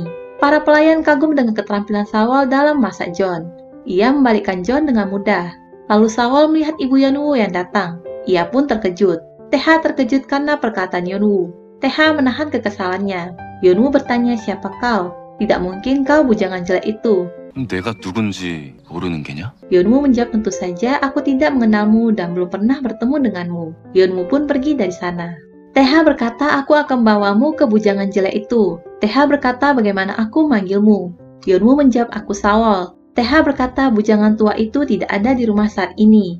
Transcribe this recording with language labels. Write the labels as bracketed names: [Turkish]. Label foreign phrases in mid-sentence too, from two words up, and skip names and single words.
[Indonesian] Para pelayan kagum dengan keterampilan Sawol dalam masak John. Ia membalikkan John dengan mudah. Lalu Sawol melihat ibu Yeon-woo yang datang. Ia pun terkejut. Tae-ha terkejut karena perkataan Yeon-woo. Tae-ha menahan kekesalannya. Yeon-woo bertanya siapa kau? Tidak mungkin kau bujangan jelek itu. [Korean] 내가 누군지 모르는 게냐? [Indonesian] Yeon-woo menjawab tentu saja aku tidak mengenalmu dan belum pernah bertemu denganmu. Yeon-woo pun pergi dari sana. Teha berkata aku akan membawamu ke bujangan jelek itu. Teha berkata bagaimana aku manggilmu. Yeonwoo menjawab aku Sawol. Teha berkata bujangan tua itu tidak ada di rumah saat ini.